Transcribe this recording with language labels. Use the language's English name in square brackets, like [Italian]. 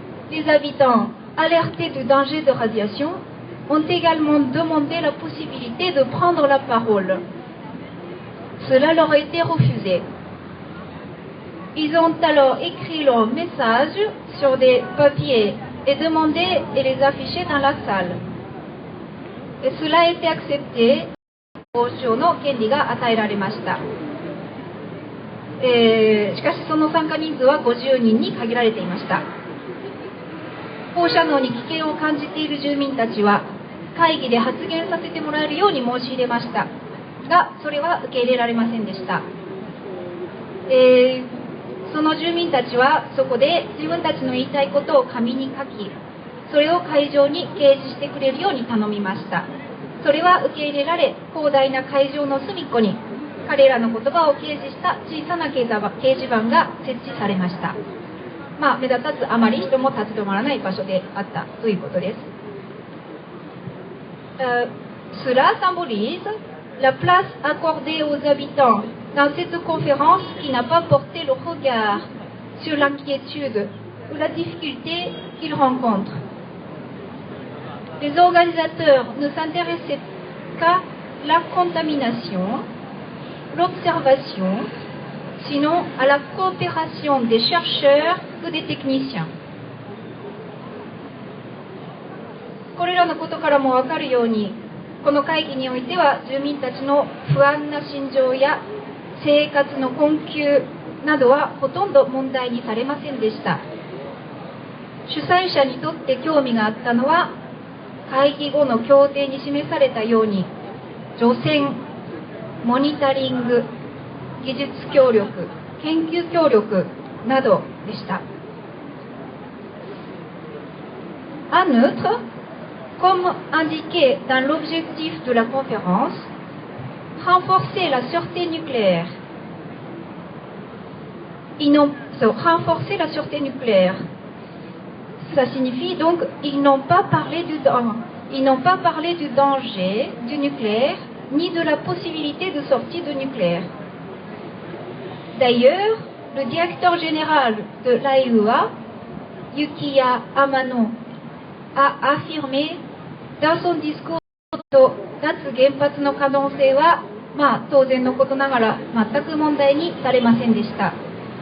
[French] Les habitants, alertés du danger de radiation, ont également demandé la possibilité de prendre la parole. Cela leur a été refusé. Ils ont alors écrit leur message sur des papiers et demandé et les afficher dans la salle. Et cela a été accepté. [Japanese] 交渉の権利が与えられました。しかしその参加人数は50人に限られていました。放射能に危険を感じている住民たちは会議で発言させてもらえるように申し入れましたが、それは受け入れられませんでした。その住民たちはそこで自分たちの言いたいことを紙に書き、それを会場に掲示してくれるように頼みました。それは受け入れられ、広大な会場の隅っこに彼らの言葉を掲示した小さな掲示板が設置されました。目立たずあまり人も立ち止まらない場所であったということです。 [French] Cela symbolise la place accordée aux habitants dans cette conférence qui n'a pas porté le regard sur l'inquiétude ou la difficulté qu'ils rencontrent. les organisateurs ne s'intéressaient qu'à la contamination, l'observation, sinon à la coopération des chercheurs ou des techniciens. [Japanese] これらのことからも分かるように、この会議においては住民たちの不安な心情や生活の困窮などはほとんど問題にされませんでした。主催者にとって興味があったのは、会議後の協定に示されたように、除染、モニタリング、技術協力、研究協力などでした。 [French] En outre, comme indiqué dans l'objectif de la conférence, renforcer la sûreté nucléaire. Renforcer la sûreté nucléaire. Ça signifie donc ils n'ont pas parlé du danger du nucléaire ni de la possibilité de sortie du nucléaire. D'ailleurs, le directeur général de l'AEUA, Yukiya Amano, a affirmé dans son discours [Japanese] と脱原発の可能性は、当然のことながら全く問題にされませんでした。